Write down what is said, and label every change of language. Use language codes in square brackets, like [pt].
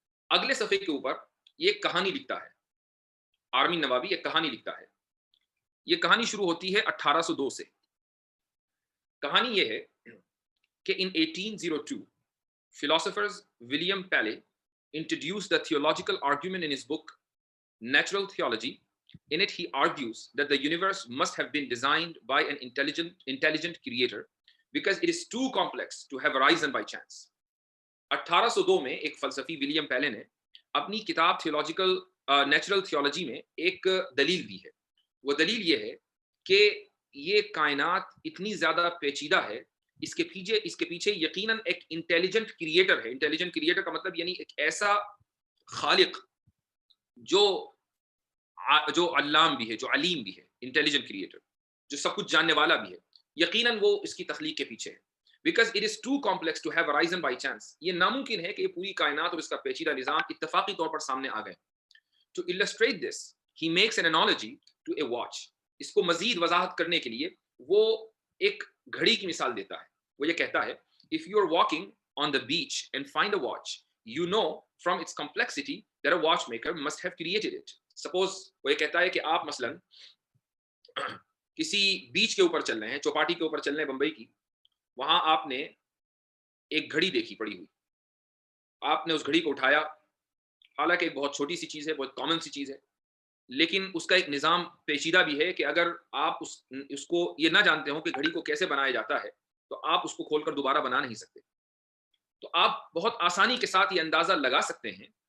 [ur] اگلے صفحے کے اوپر یہ کہانی لکھتا ہے آرمین نوابی، ایک کہانی لکھتا ہے۔ یہ کہانی شروع ہوتی ہے 1802 سے۔ کہانی یہ ہے کہ [en] in 1802 philosophers William Paley introduced the theological argument in his book Natural Theology. In it he argues that the universe must have been designed by an intelligent creator because it is too complex to have arisen by chance. [ur] 1802 میں ایک فلسفی William پیلے نے اپنی کتاب theological natural theology میں ایک دلیل دی ہے۔ وہ دلیل یہ ہے کہ یہ کائنات اتنی زیادہ پیچیدہ ہے، اس کے پیچھے یقیناً ایک انٹیلیجنٹ کریٹر ہے۔ انٹیلیجنٹ کریٹر کا مطلب یعنی ایک ایسا خالق جو علام بھی ہے، جو علیم بھی ہے، انٹیلیجنٹ کریٹر جو سب کچھ جاننے والا بھی ہے، یقیناً وہ اس کی تخلیق کے پیچھے ہے۔ [en] Because it is too complex to have arisen by chance. [ur] یہ ناممکن ہے کہ یہ پوری کائنات اور اس کا پیچیدہ نظام اتفاقی طور پر سامنے آ گئے۔ [en] To illustrate this, he makes an analogy to a watch. [ur] اس کو مزید وضاحت کرنے کے لیے وہ ایک گھڑی کی مثال دیتا ہے۔ وہ یہ کہتا ہے [en] if you are walking on the beach and find a watch, you know from its complexity that a watchmaker must have created it. [ur] Suppose وہ یہ کہتا ہے کہ آپ مثلاً کسی بیچ کے اوپر چل رہے ہیں، چوپاٹی کے اوپر چل رہے ہیں بمبئی کی، وہاں آپ نے ایک گھڑی دیکھی پڑی ہوئی، آپ نے اس گھڑی کو اٹھایا، حالانکہ ایک بہت چھوٹی سی چیز ہے، بہت کامن سی چیز ہے، لیکن اس کا ایک نظام پیچیدہ بھی ہے کہ اگر آپ اس کو یہ نہ جانتے ہوں کہ گھڑی کو کیسے بنایا جاتا ہے تو آپ اس کو کھول کر دوبارہ بنا نہیں سکتے۔ تو آپ بہت آسانی کے ساتھ یہ اندازہ لگا سکتے ہیں